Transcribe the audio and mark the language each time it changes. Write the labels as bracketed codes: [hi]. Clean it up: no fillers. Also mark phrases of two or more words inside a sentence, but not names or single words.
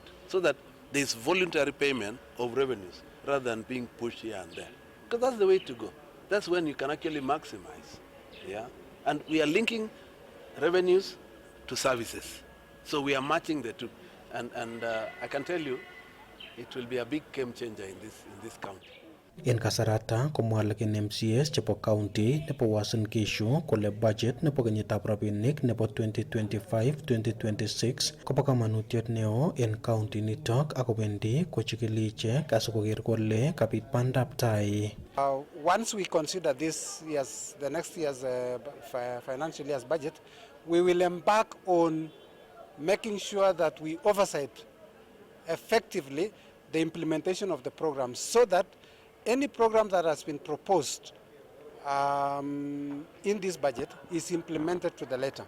[en] So that there is voluntary payment of revenues rather than being pushed here and there. Because that's the way to go. That's when you can actually maximize. Yeah? And we are linking revenues to services. So we are matching the two. And I can tell you, it will be a big game changer in this county. [kln] En kasarata komwalakin MCS chebo county nebo Uasin Gishu kole budget nebo kenyitab rabinik nebo 2025-2026 kobo kamanutiet neo en county nitok akobendi kochikili ichek asikoker kole kabit bandab tai. [en] Once we consider the next year's financial year's budget, we will embark on making sure that we oversight effectively the implementation of the program so that any program that has been proposed in this budget is implemented to the letter.